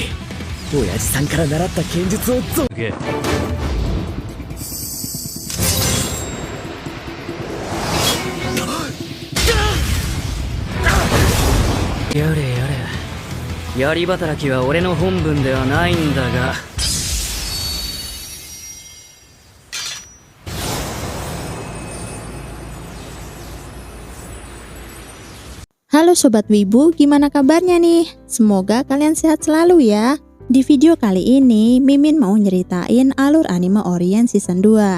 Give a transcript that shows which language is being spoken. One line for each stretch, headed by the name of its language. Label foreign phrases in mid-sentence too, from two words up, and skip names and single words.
Japanese: 親父さんから習った剣術をすげえ。やれやれ、槍働きは俺の本分ではないんだが。
Indonesian: Halo Sobat Wibu, gimana kabarnya nih? Semoga kalian sehat selalu ya. Di video kali ini, Mimin mau nyeritain alur anime Orient Season 2.